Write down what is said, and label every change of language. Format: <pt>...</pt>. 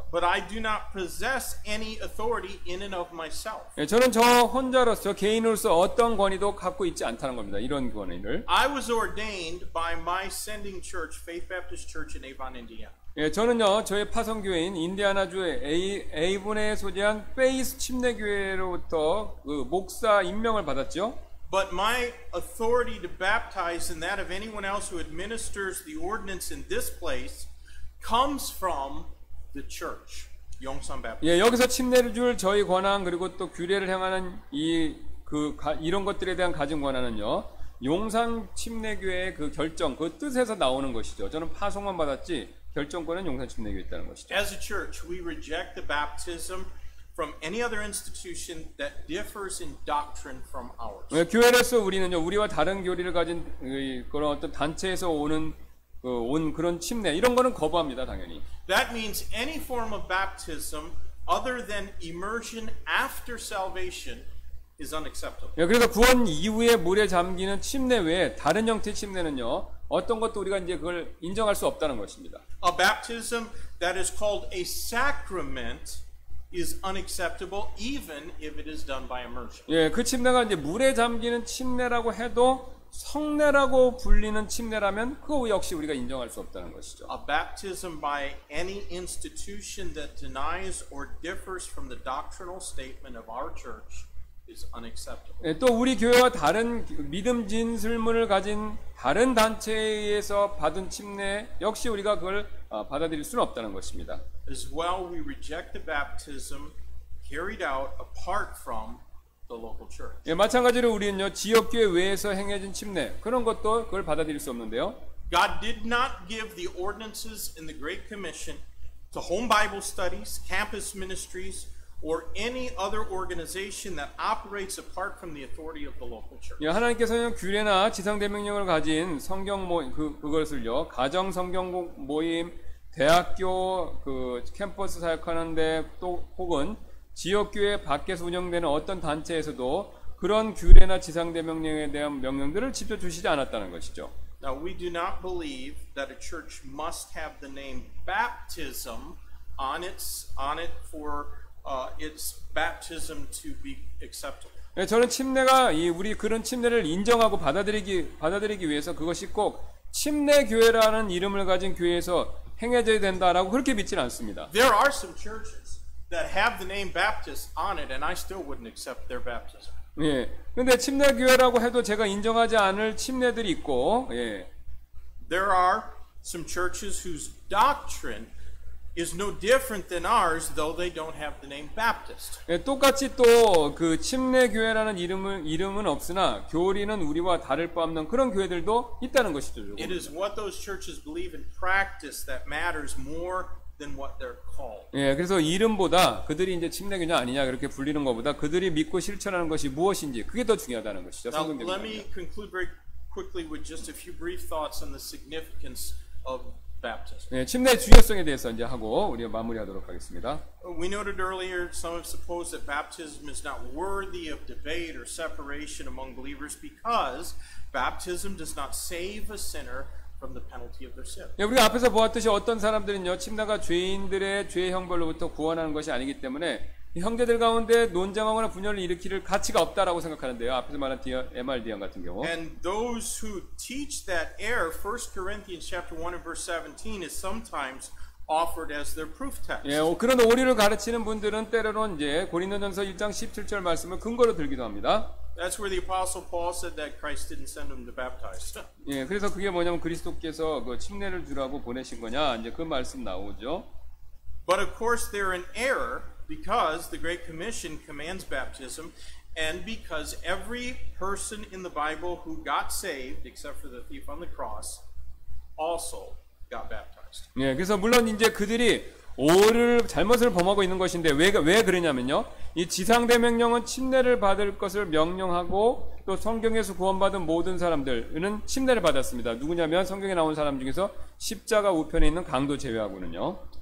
<en>But I do not possess any authority in and of myself.</en> <ko>예, 저는 저 혼자로서 개인으로서 어떤 권위도 갖고 있지 않다는 겁니다. 이런 권위를.</ko> <en>I was ordained by my sending church, Faith Baptist Church in Avon, Indiana.</en> <ko>예, 저는요, 저의 파송교회인 인디아나주의 에이본에 소재한 페이스 침례교회로부터 그 목사 임명을 받았죠.</ko> <en>But my authority to baptize and that of anyone else who administers the ordinance in this place comes from the church, Yongsan Baptist.</en> <ko>예, 여기서 침례를 줄 저희 권한, 그리고 또 규례를 행하는 이런 것들에 대한 가진 권한은요, 용산 침례교회의 그 결정, 그 뜻에서 나오는 것이죠. 저는 파송만 받았지 결정권은 용산 침례교회에 있다는 것이죠.</ko> <en>As a church, we reject the baptism from any other institution that differs in doctrine from ours.</en> <ko>예, 교회로서 우리는요, 우리와 다른 교리를 가진 그런 어떤 단체에서 온 그런 침례, 이런 거는 거부합니다, 당연히.</ko> <en>That means any form of baptism other than immersion after salvation is unacceptable.</en> <ko>예, 그래서 구원 이후에 물에 잠기는 침례 외에 다른 형태의 침례는요, 어떤 것도 우리가 이제 그걸 인정할 수 없다는 것입니다.</ko> <en>A baptism that is called a sacrament is unacceptable even if it is done by immersion.</en> <ko>예, 그 침례가 이제 물에 잠기는 침례라고 해도 성례라고 불리는 침례라면 그거 역시 우리가 인정할 수 없다는 것이죠.</ko> <en>A baptism by any institution that denies or differs from the doctrinal statement of our church is unacceptable.</en> <ko>예, 또 우리 교회와 다른 믿음 진술문을 가진 다른 단체에 의해서 받은 침례 역시 우리가 그걸 받아들일 수는 없다는 것입니다.</ko> <en>As well, we reject the baptism carried out apart from the local church.</en> <ko>예, 마찬가지로 우리는요, 지역교회 외에서 행해진 침례 그런 것도 그걸 받아들일 수 없는데요.</ko> <en>God did not give the ordinances in the Great Commission to home Bible studies, campus ministries, or any other organization that operates apart from the authority of the local church.</en> <ko>예, 하나님께서는 규례나 지상대명령을 가진 성경 모임 그것을요, 가정 성경 모임, 대학교 그 캠퍼스 사역하는데 또 혹은 지역교회 밖에서 운영되는 어떤 단체에서도 그런 규례나 지상대명령에 대한 명령들을 직접 주시지 않았다는 것이죠.</ko> <en>Now, we do not believe that a church must have the name baptism on it for its baptism to be acceptable.</en> <ko>예, 저는 침례가 우리 그런 침례를 인정하고 받아들이기 위해서 그것이 꼭 침례 교회라는 이름을 가진 교회에서 행해져야 된다라고 그렇게 믿지는 않습니다.</ko> <en>There are some churches that have the name Baptist on it, and I still wouldn't accept their baptism.</en> <ko>예. 근데 침례 교회라고 해도 제가 인정하지 않을 침례들이 있고, 예.</ko> <en>There are some churches whose doctrine is no different than ours, though they don't have the name Baptist.</en> <ko>예, 똑같이 또 그 침례 교회라는 이름은 없으나 교리는 우리와 다를 바 없는 그런 교회들도 있다는 것이죠.</ko> <en>It is what those churches believe in practice that matters more than what they're called.</en> <ko>예, 그래서 이름보다 그들이 이제 침례교냐 아니냐 그렇게 불리는 것보다 그들이 믿고 실천하는 것이 무엇인지 그게 더 중요하다는 것이죠.</ko> <en>Now,</en> <ko>성경적인</ko> <en>let me conclude very quickly with just a few brief thoughts on the significance of baptism.</en> <ko>예, 침례 중요성에 대해서 이제 하고 우리가 마무리하도록 하겠습니다.</ko> <en>We noted earlier some have supposed that baptism is not worthy of debate or separation among believers because baptism does not save a sinner from the penalty of their sin.</en> <ko>예, 우리가 앞에서 보았듯이 어떤 사람들은요, 침례가 죄인들의 죄 형벌로부터 구원하는 것이 아니기 때문에 형제들 가운데 논쟁하거나 분열을 일으킬 가치가 없다라고 생각하는데요. 앞에서 말한 MRDM 같은 경우.</ko> <en>And those who teach that error, 1 Corinthians chapter 1 and verse 17 is sometimes offered as their proof text.</en> <ko>예, 그런 오리를 가르치는 분들은 때로는 이제 고린도전서 1장 17절 말씀을 근거로 들기도 합니다.</ko> <en>That's where the Apostle Paul said that Christ didn't send him to baptize.</en> <ko>예, 그래서 그게 뭐냐면 그리스도께서 그 침례를 주라고 보내신 거냐 이제 그 말씀 나오죠.</ko> <en>But of course they're in error because the Great Commission commands baptism and because every person in the Bible who got saved, except for the thief on the cross, also got baptized.</en> <ko>예, 그래서 물론 이제 그들이 잘못을 범하고 있는 것인데 왜 그러냐면요. 이 지상대명령은 침례를 받을 것을 명령하고 또 성경에서 구원받은 모든 사람들은 침례를 받았습니다. 누구냐면 성경에 나온 사람 중에서 십자가 우편에 있는 강도 제외하고는요.</ko>